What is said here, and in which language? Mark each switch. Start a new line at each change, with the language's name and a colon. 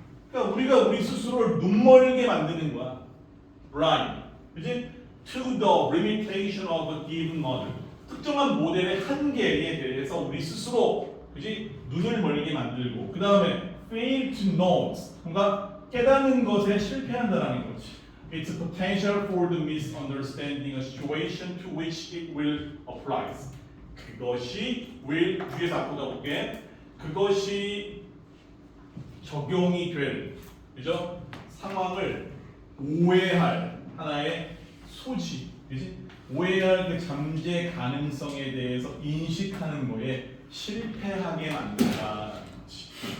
Korean: 그러니까 우리가 우리 스스로를 눈멀게 만드는 거야.
English: blind. 그지? To the limitation of a given model.
Korean: 특정한 모델의 한계에 대해서 우리 스스로 그지? 눈을 멀게 만들고 그 다음에 fail to note. 뭔가 깨닫는 것에 실패한다는 거지.
English: Its potential for the misunderstanding a situation to which it will apply.
Korean: 그것이 will 뒤에서 앞으로 가볼게. 그것이 적용이 될 그죠? 상황을 오해할 하나의 소지, 그지? 오해할 그 잠재 가능성에 대해서 인식하는 거에 실패하게 만든다는 거지.